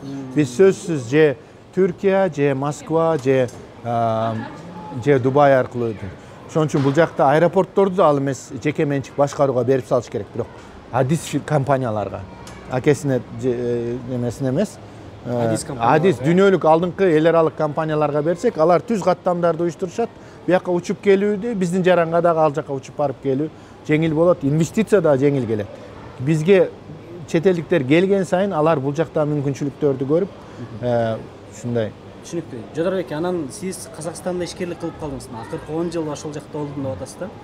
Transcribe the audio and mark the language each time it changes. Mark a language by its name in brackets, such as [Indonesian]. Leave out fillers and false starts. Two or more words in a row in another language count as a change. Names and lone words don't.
[Kyrgyz] Биз сөзсүз же Түркия, же Москва, же Дубай аркылуу. Ошон үчүн бул жакта аэропортторду да ал эмес жеке менчик башкарууга берип салыш керек, бирок адис компанияларга, акесине эмесине эмес. Адис дүйнөлүк алдыңкы эл аралык компанияларга берсек, алар түз каттамдарды уюштурушат, Бу жака учуп келүүдө биздин жаранга дагы ал жака учуп барып келүү жеңил болот, инвестиция да жеңил келет. Бизге чет элдиктер келген сайын алар бул жакта мүмкүнчүлүктөрдү көрүп, ушундай. Түшүнүктүү. Жодорбек, анан сиз Казакстанда ишкерлик кылып калдыңыз. Акыркы 10 жыл ошол жакта болдум деп атасыз да.